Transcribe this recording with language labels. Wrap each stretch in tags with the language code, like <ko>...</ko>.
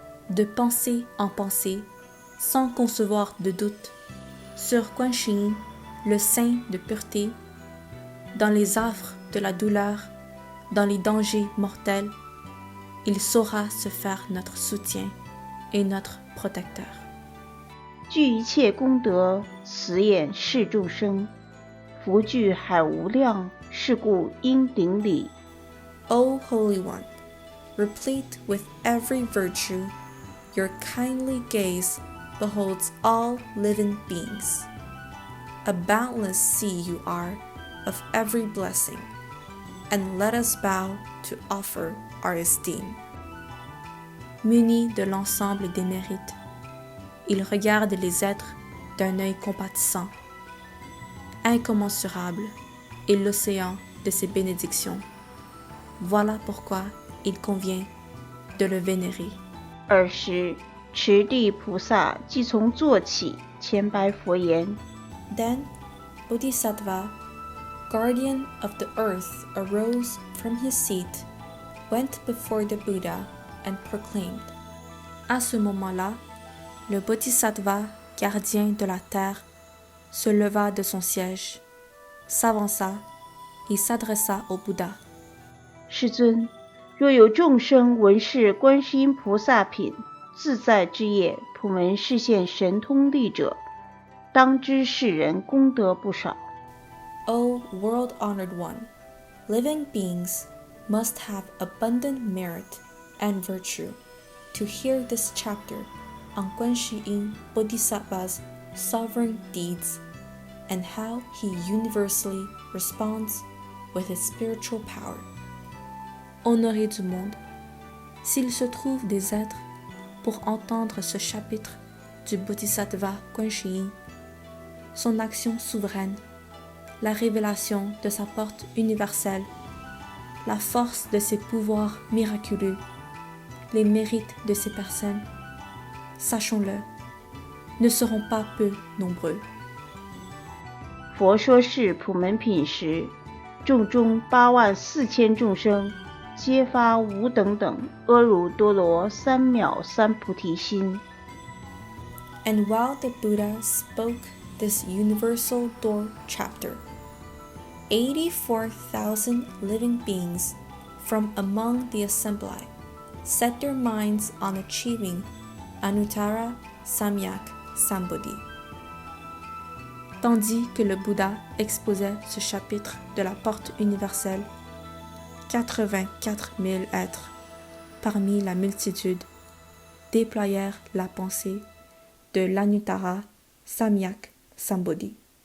<fr>De pensée en pensée, sans concevoir de doute, sur Guan Shi Yin, le saint de pureté, dans les affres de la douleur, dans les dangers mortels, il saura se faire notre soutien et notre protecteur.</fr> <zh>具一切功德，慈眼视众生。福聚海无量，是故应顶礼。</zh> <en>O Holy One, replete with every virtue, your kindly gaze beholds all living beings. A boundless sea you are of every blessing, and let us bow to offer our esteem.</en> <fr>Muni de l'ensemble des mérites, il regarde les êtres d'un œil compatissant. Incommensurable est l'océan de ses bénédictions. Voilà pourquoi il convient de le vénérer.</fr> <zh>尔时，持地菩萨即从坐起，前白佛言：</zh> <en>Then Bodhisattva, guardian of the earth, arose from his seat, went before the Buddha, and proclaimed.</en> <fr>À ce moment-là, le Bodhisattva, gardien de la terre, se leva de son siège, s'avança et s'adressa au Bouddha.</fr> <zh>世尊，若有众生闻是观世音菩萨品自在之业，普门示现神通力者，当知世人功德不少。</zh> <en>O world-honored one, living beings must have abundant merit and virtue to hear this chapter on Guan Shi Yin Bodhisattva's sovereign deeds and how he universally responds with his spiritual power.</en> <fr>Honoré du monde, s'il se trouve des êtres pour entendre ce chapitre du Bodhisattva Guan Shi Yin, son action souveraine, la révélation de sa porte universelle, la force de ses pouvoirs miraculeux, les mérites de ses personnes, sachons-le, ne seront pas peu nombreux.</fr> <zh>佛说是普门品时，众中84000众生，皆发无等等阿耨多罗三藐三菩提心。</zh> <en>And while the Buddha spoke this universal door chapter, 84,000 living beings from among the assembly set their minds on achieving Anuttara Samyak Sambodhi.</en> <fr>Tandis que le Bouddha exposait ce chapitre de la porte universelle, 84 000 êtres parmi la multitude déployèrent la pensée de l'Anuttara Samyak Sambodhi.</fr>